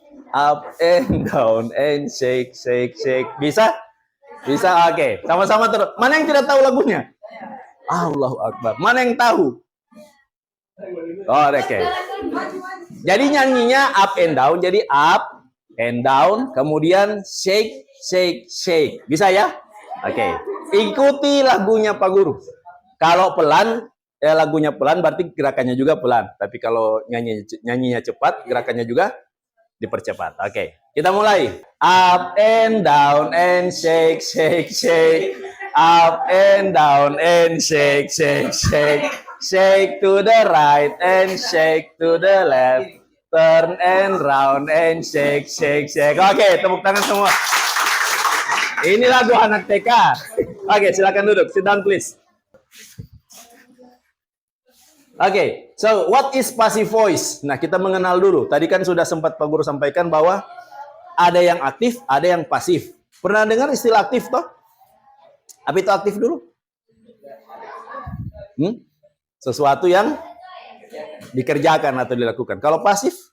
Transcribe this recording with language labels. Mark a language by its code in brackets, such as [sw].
[en] Up and down and shake shake shake. [id] Bisa? Bisa. Oke. Sama-sama terus. Mana yang tidak tahu lagunya? [ar] Allahu Akbar. [id] Mana yang tahu? Oh, oke. Jadi nyanyinya [en] up and down, [id] jadi up and down, kemudian [en] shake shake shake. [id] Bisa ya? Oke. Ikuti lagunya Pak Guru. Kalau pelan, ya lagunya pelan berarti gerakannya juga pelan. Tapi kalau nyanyinya cepat, gerakannya juga dipercepat. Oke, kita mulai. [en] Up and down and shake shake shake. Up and down and shake shake shake. Shake to the right and shake to the left. Turn and round and shake shake shake. [id] Oke, tepuk tangan semua. Ini lagu anak TK. Oke, silakan duduk. [en] Sit down please. Oke, so what is passive voice? [id] Nah, kita mengenal dulu. Tadi kan sudah sempat Pak Guru sampaikan bahwa ada yang aktif, ada yang pasif. Pernah dengar istilah aktif toh? Apa itu aktif dulu? Sesuatu yang dikerjakan atau dilakukan. Kalau pasif?